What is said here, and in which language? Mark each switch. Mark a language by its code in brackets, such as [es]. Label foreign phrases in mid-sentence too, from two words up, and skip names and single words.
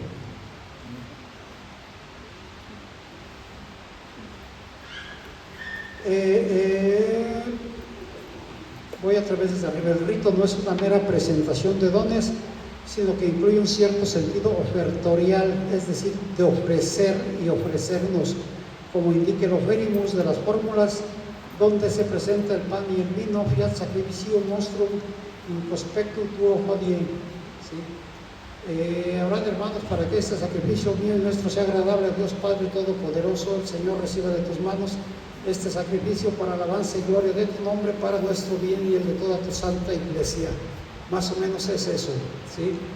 [es] Voy a través de arriba. El rito no es una mera presentación de dones, sino que incluye un cierto sentido ofertorial, es decir, de ofrecer y ofrecernos, como indica el oferimus de las fórmulas, donde se presenta el pan y el vino, [la] fiat sacrificium nostrum in prospectu tuo hodie. [es] ¿Sí? Orad, hermanos, para que este sacrificio mío y nuestro sea agradable a Dios Padre Todopoderoso. El Señor reciba de tus manos este sacrificio para alabanza y gloria de tu nombre, para nuestro bien y el de toda tu santa iglesia. Más o menos es eso, ¿sí?